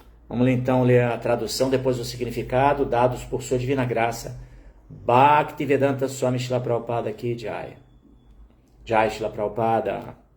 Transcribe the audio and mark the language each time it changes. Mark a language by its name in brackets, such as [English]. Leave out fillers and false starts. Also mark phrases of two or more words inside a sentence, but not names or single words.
[Portuguese] Vamos então ler a tradução, depois o significado, dados por sua divina graça. Bhaktivedanta Swami Srila Prabhupada [Hindi] की जय. [Portuguese] Jai Srila Prabhupada.